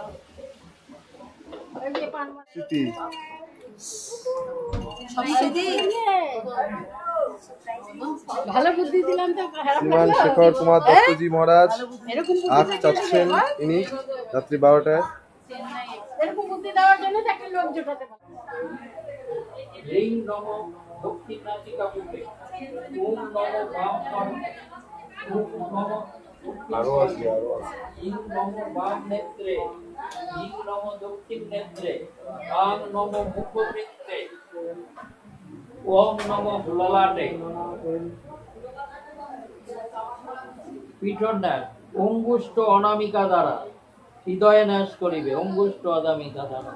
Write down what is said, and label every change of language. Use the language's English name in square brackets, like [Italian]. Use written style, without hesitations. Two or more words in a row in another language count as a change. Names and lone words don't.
[Bangla] ভালো বুদ্ধি দিলাম তো। শ্রীমান শেখর কুমার দত্তজি মহারাজ আজ চাচ্ছেন ইনি রাত্রি 12টায়। এরকম বুদ্ধি দেওয়ার জন্য একটা লোক জোটাতে পারে। [Sanskrit] ह्रीं नमो दक्षिणाचिका पुत्रे ओम नमो वामपं ओम नमो ইং নম বাম নেত্রে, ইং নম দক্ষিণ নেত্রে, আং নম মুখবৃত্তে, ওম নম ললাটে। [Bangla] পিঠর ন্যাস অঙ্গুষ্ঠ অনামিকা দ্বারা হৃদয়ে ন্যাস করিবে, অঙ্গুষ্ঠ অনামিকা দ্বারা।